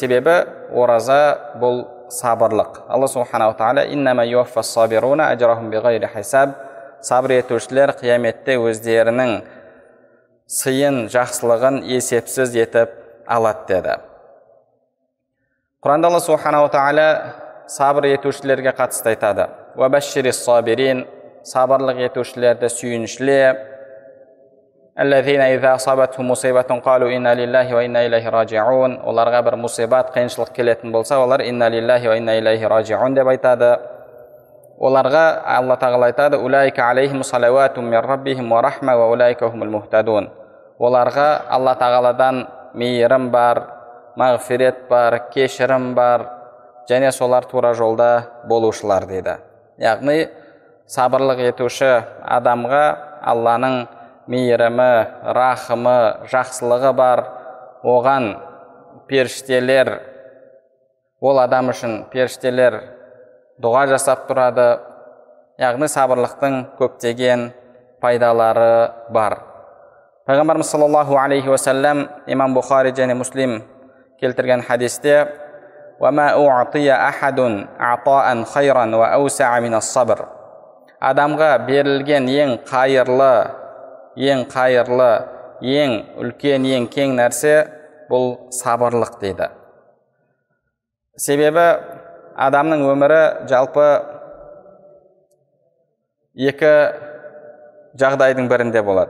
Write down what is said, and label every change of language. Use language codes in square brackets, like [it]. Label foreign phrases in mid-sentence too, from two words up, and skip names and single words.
[kk] Себебі ораза бұл сабырлық. [ar] الله سبحانه تعالى إنما يوفى الصابرون أجرهم بغير حساب, [kk] сабыр етушілер қияметте өздерінің сыйын, жақсылығын есепсіз етіп алады деді. Құранда [ar] الله سبحانه تعالى [kk] сабыр етушілерге қатысты айтады. [ar] وبشر الصابرين, [kk] сабырлық етушілерді сүйіншіле. [ar] الذين إذا أصابتهم مصيبة قالوا إنا لله وإنا إليه راجعون. [kk] Оларға бір мусибат, қиыншылық келетін болса, олар [ar] إنا لله وإنا إليه راجعون [kk] деп айтады. Оларға Алла Тағала айтады: [ar] أولئك عليهم صلوات من ربهم ورحمة وأولئك هم المهتدون. [kk] Оларға Алла Тағаладан мейірім бар, мағфирет бар, кешірім бар, және солар тура жолда болушылар дейді. Яғни сабырлық етуші адамға Алланың мейірімі, рахымы, жақсылығы бар. Оған періштелер, ол адам үшін періштелер дұға жасап тұрады. Яғни сабырлықтың көптеген пайдалары бар. Пайғамбарымыз [ar] صلى الله عليه وسلم [kk] имам Бухари және Муслим келтірген хадисте: [ar] وَمَا أُعْطِيَ أَحَدٌ عَطَاءً خَيْرًا وَأَوْسَعَ مِنَ الصَّبْرِ. [kk] Адамға берілген ең қайырлы, ең үлкен, ең кең нәрсе бұл сабырлық дейді. Себебі адамның өмірі жалпы екі жағдайдың бірінде болады.